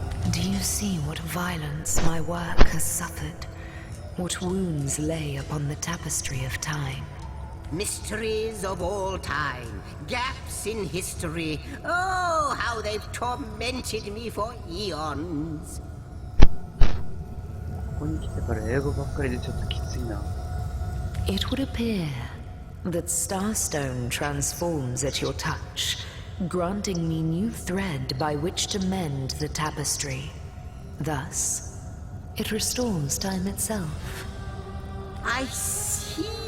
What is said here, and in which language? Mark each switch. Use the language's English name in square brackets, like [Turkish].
[English] Do you see what violence my work has suffered? What wounds lay upon the tapestry of time? Mysteries of all time, gaps in history. Oh, how they've tormented me for eons. [Japanese] ここに来てから英語ばっかりでちょっときついな。 [English] It would appear that Starstone transforms at your touch, granting me new thread by which to mend the tapestry. Thus, it restores time itself. I see.